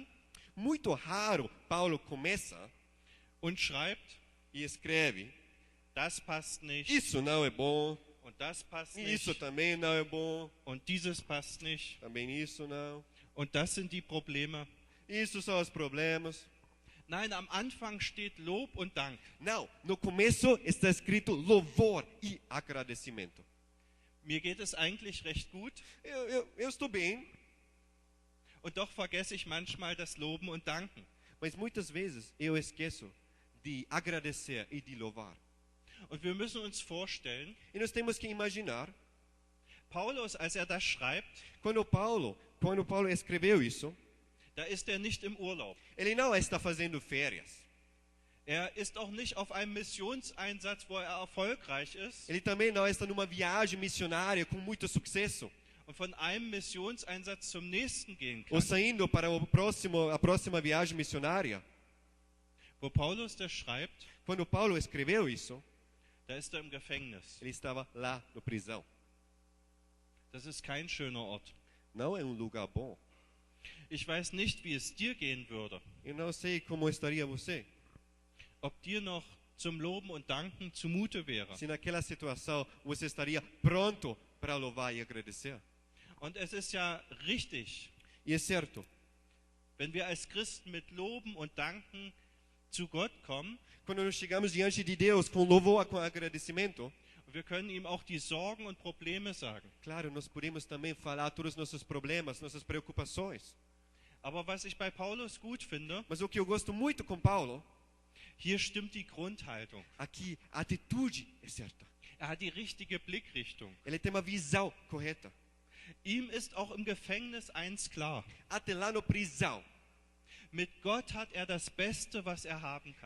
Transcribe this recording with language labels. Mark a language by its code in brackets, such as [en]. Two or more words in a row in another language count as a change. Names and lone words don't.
[pt] Muito raro Paulo começa [de] und schreibt, [pt] e escreve: [de] das passt nicht [pt] isso não é bom, [de] und das passt [pt] isso [de] nicht [pt] também não é bom, [de] und dieses passt nicht [pt] também isso não. [de] und das sind die Probleme. [pt] Isso são os problemas. [de] Nein, am Anfang steht Lob und Dank. [pt] Não, no começo está escrito louvor e agradecimento. [de] Mir geht es eigentlich recht gut [pt] Eu estou bem, [de] und doch vergesse ich manchmal das Loben und Danken. [pt] mas muitas vezes eu esqueço de agradecer e de louvar. [de] Und wir müssen uns vorstellen, [pt] E nós temos que imaginar, [de] Paulus, als er das schreibt, [pt] quando Paulo escreveu isso, [de] da ist er nicht im Urlaub. [pt] ele não está fazendo férias. [de] Er ist auch nicht auf einem Missionseinsatz, wo er erfolgreich ist [pt] Ele também não está numa viagem missionária com muito sucesso, [de] und von einem Missionseinsatz zum nächsten gehen [pt] ou [de] kann. [pt] saindo para a próxima viagem missionária. [de] Wo Paulus das schreibt, [pt] Quando Paulo escreveu isso, [de] da ist er im Gefängnis. [pt] ele estava lá na prisão. [de] Das ist kein schöner Ort. [pt] Não é um lugar bom. [de] Ich weiß nicht, wie es dir gehen würde, [pt] Eu não sei como estaria você [de] ob dir noch zum Loben und Danken zumute wäre. [pt] se naquela situação você estaria pronto para louvar e agradecer. [de] Und es ist ja richtig, [pt] E é certo, [de] wenn wir als Christen mit Loben und Danken zu Gott kommen, [pt] quando nós chegamos diante de Deus com louvor, com agradecimento, [de] und wir können ihm auch die Sorgen und Probleme sagen. [pt] claro, nós podemos também falar todos os nossos problemas, nossas preocupações. [de] Aber was ich bei Paulus gut finde, [pt] Mas o que eu gosto muito com Paulo, [de] hier stimmt die Grundhaltung. [pt] aqui a atitude é certa. [de] Er hat die richtige Blickrichtung. [pt] Ele tem uma visão correta. [de] Ihm ist auch im Gefängnis eins klar. [pt] Até lá no prisão, [de] Mit Gott hat er das Beste, was er haben kann.